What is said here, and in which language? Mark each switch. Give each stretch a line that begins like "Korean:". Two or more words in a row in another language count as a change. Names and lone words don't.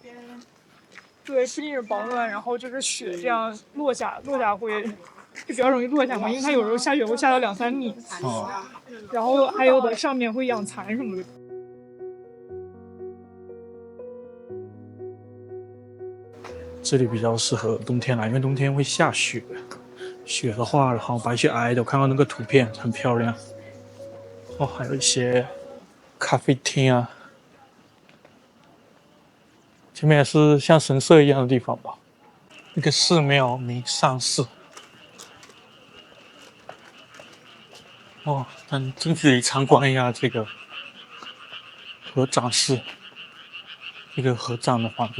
Chinese: 對，是因為保暖，然後就是雪這樣落下會就比較容易落下嘛，因為它有時候下雪會下到2-3米。哦。然後還有的上面會養蠶什麼的。這裡比較適合冬天來，因為冬天會下雪。雪的話，然後白雪皚皚的，我看到那個圖片很漂亮。哦，還有一些咖啡廳啊。前面也是像神社一樣的地方吧，一個寺廟明善寺。哦，很近距離參觀一下這個合掌寺，一個合掌的房子。